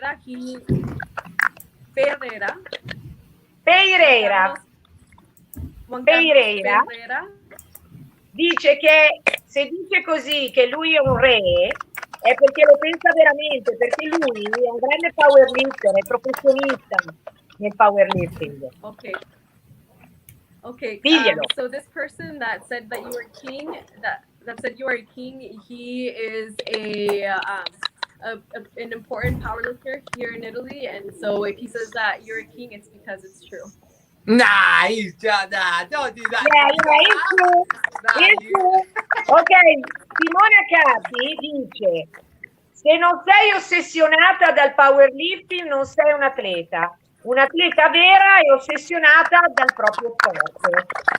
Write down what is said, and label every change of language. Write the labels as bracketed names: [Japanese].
[Italian] Juan Carlos Pereira. Juan Carlos Pereira Pereira dice che se dice così che lui è un re è perché lo pensa veramente, perché lui è un grande powerlifter, è professionista nel powerlifting. [English] Okay. [Italian] Diglielo. [English] So this person that said that you were king, that said you are a king, he is an important powerlifter here in Italy, and so if he says that you're a king, it's because it's true. Nah, he's just, don't do that. It's true. [Italian] Ok, Simona Capi dice: se non sei ossessionata dal powerlifting non sei un atleta. Un'atleta vera è ossessionata dal proprio sport.